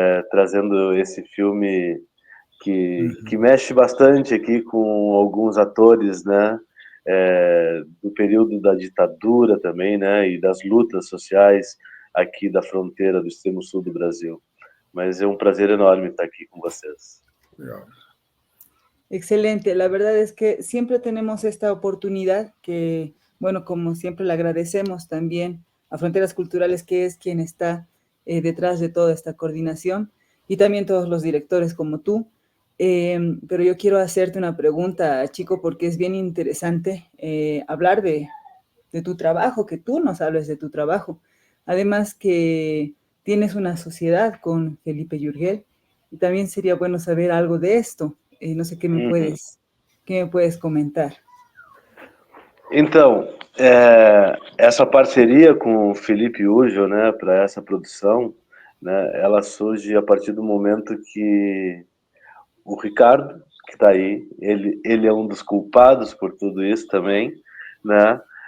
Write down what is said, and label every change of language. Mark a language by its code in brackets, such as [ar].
[pt] Trazendo esse filme que mexe bastante aqui com alguns atores, né? Do período da ditadura também, né? E das lutas sociais aqui da fronteira do extremo sul do Brasil. Mas é um prazer enorme estar [es] aquí con ustedes. Excelente, la verdad es que siempre tenemos esta oportunidad que, bueno, como siempre le agradecemos también a Fronteras Culturales, que es quien está detrás de toda esta coordinación, y también todos los directores como tú. Pero yo quiero hacerte una pregunta, Chico, porque es bien interesante hablar de tu trabajo, que tú nos hables de tu trabajo. Además que tienes una sociedad con Felipe Yurgel, y también sería bueno saber algo de esto. No sé qué me puedes comentar. [pt] Então, essa parceria com o Felipe Urgel, né, para essa produção, né, ela surge a partir do momento que o Ricardo, que está aí, ele é um dos culpados por tudo isso também, né,